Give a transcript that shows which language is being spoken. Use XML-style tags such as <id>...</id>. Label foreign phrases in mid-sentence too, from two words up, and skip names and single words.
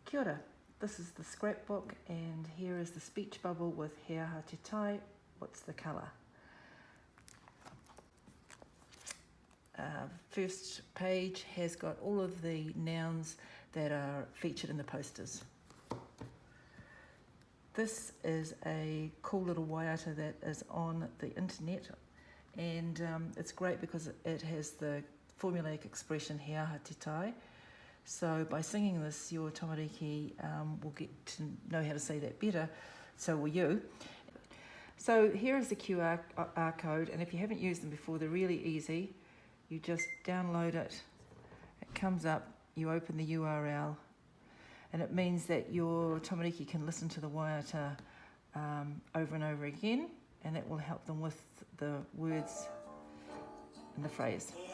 <mi>Kia ora.</mi> <en>This is the scrapbook, and here is the speech bubble with</en> <mi>He aha te tai,</mi> <en>what's the colour? First page has got all of the nouns that are featured in the posters. This is a cool little waiata that is on the internet, and it's great because it has the formulaic expression</en> <mi>He aha te tai.</mi> <en>So by singing this, your tamariki will get to know how to say that better, so will you. So here is the QR code, and if you haven't used them before, they're really easy. You just download it, it comes up, you open the URL, and it means that your tamariki can listen to the waiata over and over again, and that will help them with the words and the phrase.</en>